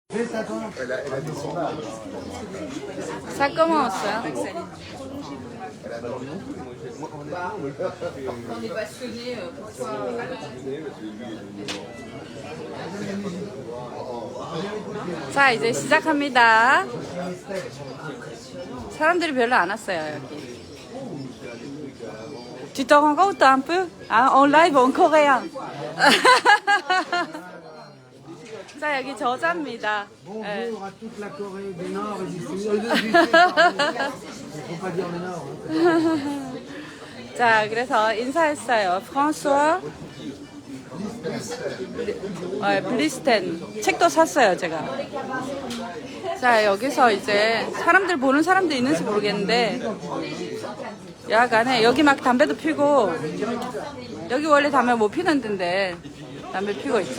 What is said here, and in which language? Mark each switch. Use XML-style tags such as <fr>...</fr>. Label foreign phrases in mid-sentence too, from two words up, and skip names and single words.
<fr>Ça commence. Hein. On est passionné. Pourquoi</fr> <ko>자, 이제 시작합니다. 사람들이 별로 안 왔어요, 여기.</ko> <fr>Tu t'en rends compte un peu? Hein, en live en coréen.</fr> <ko>자, 여기 저자입니다. 네.</ko> <fr>Bonjour à toute la Corée du Nord et du Sud. Il ne faut pas dire le Nord.</fr> <ko>자, 그래서 인사했어요. 프랑스와 블리스텐 책도 샀어요, 제가. 자, 여기서 이제 사람들 보는 사람도 있는지 모르겠는데 야간에 여기 막 담배도 피고 여기 원래 담배 못 피는 데인데 담배 피고 있어.</ko>